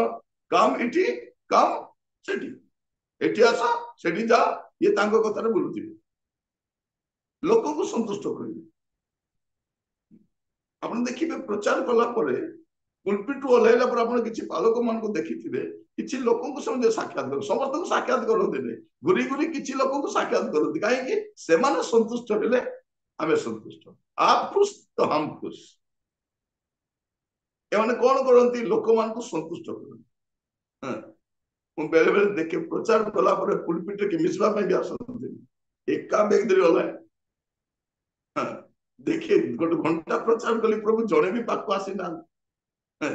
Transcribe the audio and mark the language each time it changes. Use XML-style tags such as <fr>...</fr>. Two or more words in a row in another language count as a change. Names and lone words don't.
<or>କାମ ଏଠି, କାମ ସେଠି, ଏଠି ଆସ ସେଠି ଯା, ଇଏ ତାଙ୍କ କଥାରେ ବୁଲୁଥିବେ, ଲୋକଙ୍କୁ ସନ୍ତୁଷ୍ଟ କରିବେ। ଆପଣ ଦେଖିବେ ପ୍ରଚାର କଲା ପରେ, ପୁଲପିଟରୁ ଓହ୍ଲାଇଲା ପରେ ଆପଣ କିଛି ବାଳକ ମାନଙ୍କୁ ଦେଖିଥିବେ, କିଛି ଲୋକଙ୍କୁ ସେମାନେ ସାକ୍ଷାତ କରନ୍ତି। ସମସ୍ତଙ୍କୁ ସାକ୍ଷାତ କରନ୍ତିନି, ଘୁରି ଘୁରି କିଛି ଲୋକଙ୍କୁ ସାକ୍ଷାତ କରନ୍ତି। କାହିଁକି? ସେମାନେ ସନ୍ତୁଷ୍ଟ ହେଲେ ଆମେ ସନ୍ତୁଷ୍ଟ।</or> <hi>आप खुश तो हम खुश।</hi> <or>ଏମାନେ କଣ କରନ୍ତି? ଲୋକମାନଙ୍କୁ ସନ୍ତୁଷ୍ଟ କରନ୍ତି। ମୁଁ ବେଳେ ବେଳେ ଦେଖେ ପ୍ରଚାର କଲା ପରେ ପୁଲପିଟରେ କି ମିଶିବା ପାଇଁ ବି ଆସନ୍ତି, ଏକା ବେଗ ଧରି ଗଲା। ଦେଖେ ଗୋଟେ ଘଣ୍ଟା ପ୍ରଚାର କଲି, ପ୍ରଭୁ ଜଣେ ବି ପାଖକୁ ଆସିନାହାନ୍ତି।</or>